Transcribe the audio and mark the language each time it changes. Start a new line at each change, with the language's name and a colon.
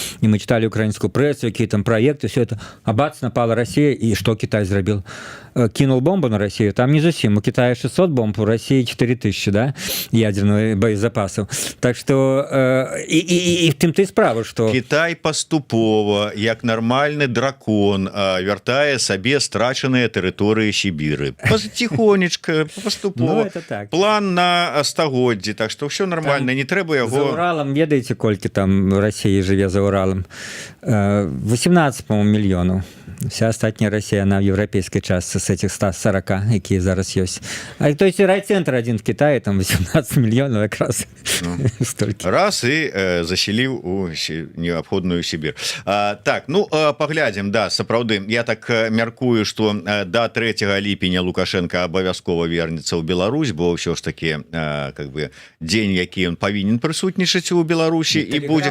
Russian: И мы читали украинскую прессу, какие там проекты, все это. А бац, напала Россия, и что Китай сделал? Кинул бомбу на Россию.
Belarusian: Там не зусім.
Russian: У Китая 600 бомб, у России 4000, да, ядерных боезапасов.
Belarusian: Так что, и тым ты справа, что... Китай поступова,
Russian: як нормальный дракон,
Belarusian: вяртае сабе страчаныя тэрыторыі Сібіры.
Russian: Тихонечко, поступова. Ну, это так.
Belarusian: План на стагоддзі, так что все нормально, там, не трэба яго... За Уралом, ведаеце, колькі там России жыве за Уралом?
Russian: 18, по-моему, мільёнаў. Вся астатняя Россия, она в европейской части с этих 140, якія зараз ёсць. А то есть райцентр один в Китае, там 18 мільёнаў как раз.
Belarusian: Ну, раз и заселіў у неабходную Сібір. Так, ну, паглядзім, да, сапраўды. Я так мяркую, што до 3 ліпеня Лукашенко абавязкова вернецца ў Беларусь, бо ўсё ж таки как бы дзень, які ён павінен прысутнічаць у Беларусі і будзе...